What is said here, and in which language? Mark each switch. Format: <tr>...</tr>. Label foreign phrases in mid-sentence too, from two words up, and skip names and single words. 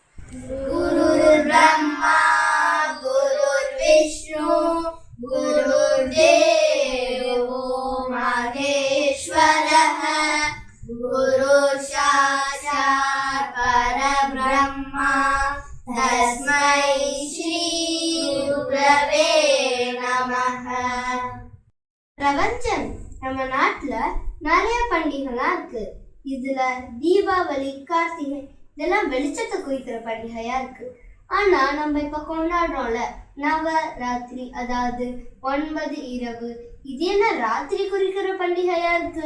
<sa>गुरुर्ब्रह्मा गुरुर्विष्णु गुरुर्देवो महेश्वरः गुरुसाक्षात् परब्रह्मा तस्मै श्री गुरवे நமஹ.</sa> <ta>பிரபஞ்சன் நம்ம நாட்டுல நிறைய பண்டிகைலாம் இருக்கு. இதுல தீபாவளி, கார்த்திகை இதெல்லாம் வெளிச்சத்தை குறிக்கிற பண்டிகையா இருக்கு. ஆனா நம்ம இப்ப கொண்டாடுறோம்ல நவராத்திரி, அதாவது 9 இரவு, இது என்ன ராத்திரி குறிக்கிற பண்டிகையா இருக்கு?</ta>